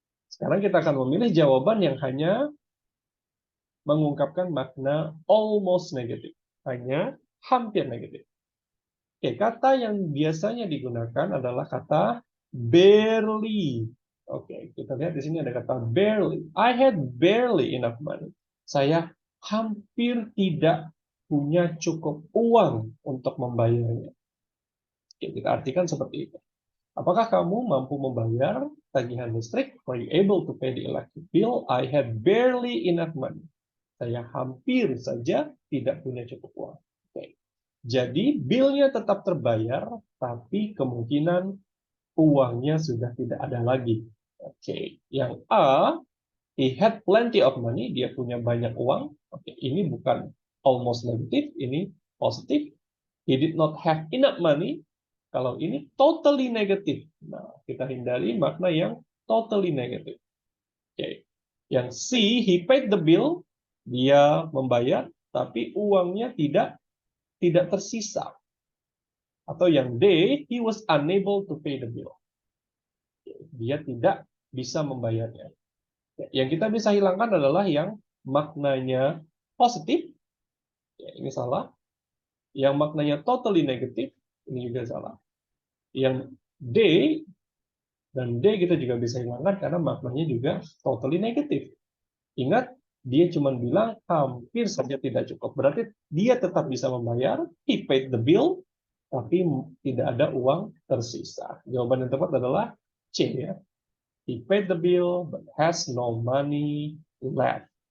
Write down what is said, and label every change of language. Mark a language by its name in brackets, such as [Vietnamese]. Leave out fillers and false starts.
[Indonesian] Sekarang kita akan memilih jawaban yang hanya mengungkapkan makna almost negatif. Hanya hampir negatif. Oke, kata yang biasanya digunakan adalah kata barely. Oke, kita lihat di sini ada kata barely. [English] I had barely enough money. [Indonesian] Saya hampir tidak punya cukup uang untuk membayarnya. Oke, kita artikan seperti itu. Apakah kamu mampu membayar tagihan listrik? [English] Were you able to pay the electric bill? I had barely enough money. [Indonesian] Saya hampir saja tidak punya cukup uang. Oke. Jadi, bill-nya tetap terbayar, tapi kemungkinan uangnya sudah tidak ada lagi. Oke. Yang A, [English] he had plenty of money, [Indonesian] dia punya banyak uang. Oke, ini bukan almost negatif, ini positif. [English] He did not have enough money. [Indonesian] Kalau ini totally negatif. Nah, kita hindari makna yang totally negatif. Oke. Yang C, [English] he paid the bill, [Indonesian] dia membayar, tapi uangnya tidak tersisa. Atau yang D, [English] he was unable to pay the bill. [Indonesian] Dia tidak bisa membayarnya. Yang kita bisa hilangkan adalah yang maknanya positif. Ya, ini salah. Yang maknanya totally negatif, ini juga salah. Yang D dan D kita juga bisa hilangkan karena maknanya juga totally negatif. Ingat, dia cuma bilang hampir saja tidak cukup. Berarti dia tetap bisa membayar, [English] he paid the bill, [Indonesian] tapi tidak ada uang tersisa. Jawaban yang tepat adalah C ya. [English] He paid the bill but has no money left.